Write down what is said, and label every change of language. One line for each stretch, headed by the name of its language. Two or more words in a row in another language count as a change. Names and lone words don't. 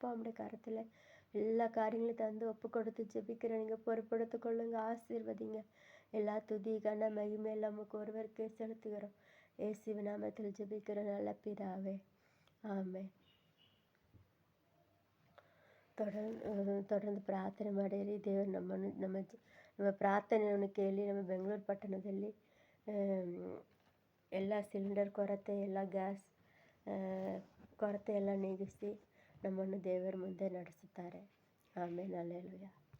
Tamil: உம்முடைய கரத்தில் எல்லா காரியங்களையும் தந்து ஒப்பு கொடுத்து ஜெபிக்கிறேன். நீங்கள் பொறுப்படுத்திக் கொள்ளுங்க, ஆசீர்வதிங்க. எல்லா துதி கன மகிமை எல்லாம் நமக்கு ஒருவருக்கே செலுத்துகிறோம். இயேசுவின் நாமத்தில் ஜெபிக்கிற நல்ல பிதாவே, ஆமென்.
Kannada: தொடர்ந்து ಪ್ರಾರ್ಥನೆ ಮಾಡಿರಿ. ದೇವರು ನಮ್ಮ ಪ್ರಾರ್ಥನೆಯನ್ನು ಕೇಳಿ ನಮ್ಮ ಬೆಂಗಳೂರು ಪಟ್ಟಣದಲ್ಲಿ ಎಲ್ಲ ಸಿಲಿಂಡರ್ ಕೊರತೆ, ಎಲ್ಲ ಗ್ಯಾಸ್ ಕೊರತೆ ಎಲ್ಲ ನೀಗಿಸಿ ನಮ್ಮನ್ನು ದೇವರ ಮುಂದೆ ನಡೆಸುತ್ತಾರೆ. ಆಮೇಲೆ ಅಲ್ಲೆಲೂಯಾ.